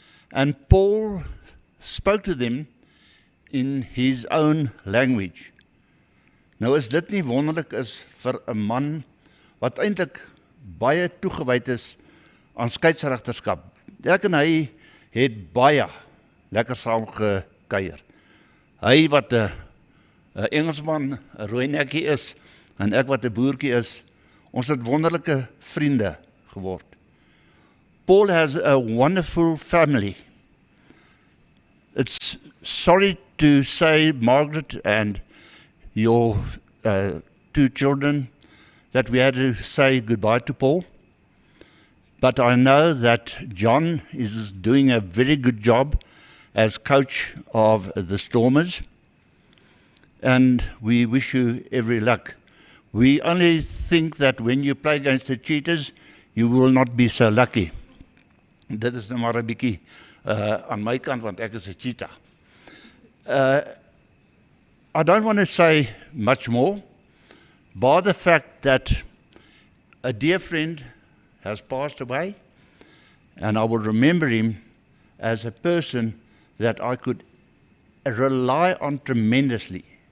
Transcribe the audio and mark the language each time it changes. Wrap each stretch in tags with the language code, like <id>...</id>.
<en>And Paul spoke to them in his own language.</en> <af>Nou is dit nie wonderlik is vir 'n man wat eintlik baie toegewyd is aan skeieregterskap. Ek en hy het baie lekker saam gekuier. Hy wat 'n Engelsman, 'n rooi nekkie is, en ek wat 'n boertjie is, ons het wonderlike vriende geword.</af> <en>Paul has a wonderful family. It's sorry to say, Margaret and your 2 children, that we had to say goodbye to Paul. But I know that John is doing a very good job as coach of the Stormers, and we wish you every luck. We only think that when you play against the Cheetahs, you will not be so lucky.</en> <af>Dit is nou maar 'n bietjie aan my kant, want ek is 'n cheetah.</af> <en>I don't want to say much more, bar the fact that a dear friend has passed away, and I will remember him as a person that I could rely on tremendously.</en>